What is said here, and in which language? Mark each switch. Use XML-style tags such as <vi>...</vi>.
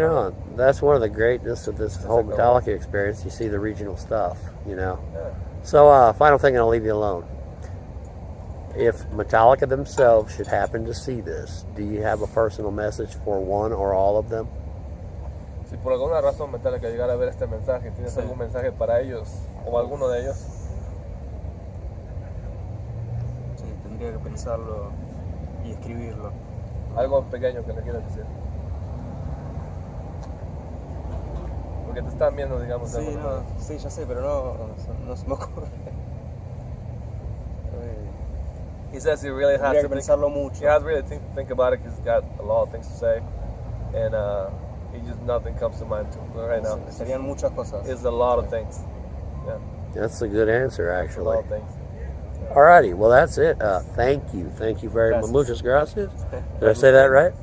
<en>over. on. That's one of the greatness of this whole Metallica experience. You see the regional stuff, Yeah. So, final thing, and I'll leave you alone. If Metallica themselves should happen to see this, do you have a personal message for one or all of them?</en> <es>Si por alguna razón Metallica llegara a ver este mensaje, ¿tienes algún mensaje para ellos o alguno de ellos? Sí, tendría que pensarlo y escribirlo. Algo pequeño que le quieras decir. Porque te están viendo, digamos. Sí, sí, ya sé, pero no se me ocurre.</es> <en>He says he really has to</en> <es>pensarlo mucho.</es> <en>He has to really think about it because he's got a lot of things to say, and nothing comes to mind right now.</en> <es>Serían muchas cosas.</es> <en>It's a lot of things. Yeah. That's a good answer, actually. A lot of things. Alrighty, well that's it. Thank you very much.</en> <es>Muchas gracias.</es> <en>Did I say that right?</en>